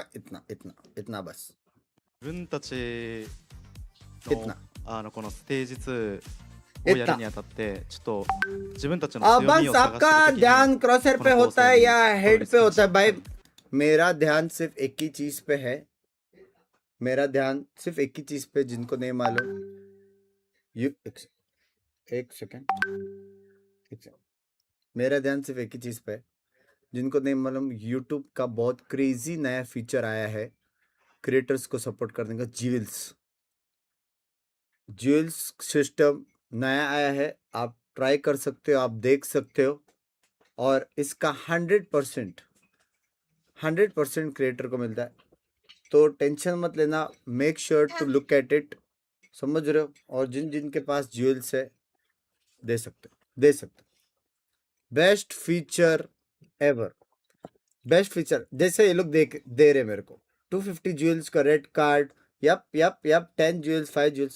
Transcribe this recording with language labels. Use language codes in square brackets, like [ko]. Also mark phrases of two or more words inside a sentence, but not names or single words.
[hi] इतना बस. [ja] 自分たち [hi] इतना [ja] のこのステージ2をやるにあたってちょっと自分たちの [hi] अब [ja] 強み [hi] बस [ja] を探 [hi] आपका [ja] してる時に [hi] ध्यान क्रॉसर पे होता है या हेड पे होता है. भाई [ja] そうです [hi] मेरा ध्यान सिर्फ एक ही चीज पे है. मेरा ध्यान सिर्फ एक ही चीज पे, जिनको नहीं मालूम. एक सेकेंड. मेरा ध्यान सिर्फ एक ही चीज पे है, जिनको नहीं मालूम. यूट्यूब का बहुत क्रेजी नया फीचर आया है क्रिएटर्स को सपोर्ट करने का. [en] jewels system [hi] नया आया है. आप ट्राई कर सकते हो, आप देख सकते हो. और इसका 100% क्रिएटर को मिलता है. तो टेंशन मत लेना. [en] make sure to look at it. [hi] समझ रहे हो. और जिनके पास ज्वेल्स है दे सकते. [en] best feature ever. best feature. [hi] जैसे ये लोग दे रहे मेरे को 250 ज्वेल्स का [en] red card. yup 10 jewels, 5 jewels.